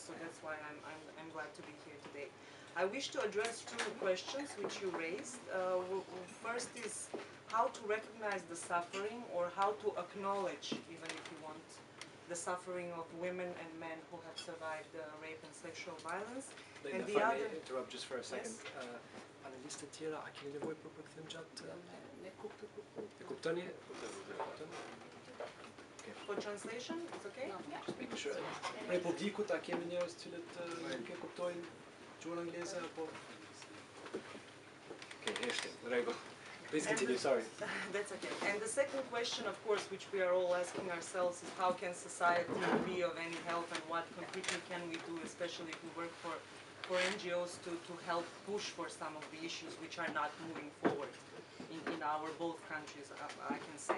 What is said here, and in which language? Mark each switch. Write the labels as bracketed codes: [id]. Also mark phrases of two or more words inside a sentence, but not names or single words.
[en] So that's why I'm glad to be here today. I wish to address two questions which you raised. First is how to recognize the suffering, or how to acknowledge, even if you want, the suffering of women and men who have survived rape and sexual violence. And the other, interrupt just for a second. Yes? [sq] Analistë tjera, a keni nevojë për përkthim gjatë? E kuptoni? [en] For translation, it's okay? Just making sure. [sq] Për publikut, a kemi njerëz të cilët nuk e kuptojnë gjuhën angleze apo? Okay, rregull. [en] Please continue, sorry. That's okay. And the second question, of course, which we are all asking ourselves is how can society be of any help, and what concretely can we do, especially if we work for NGOs to help push for some of the issues which are not moving forward in our both countries, I can say.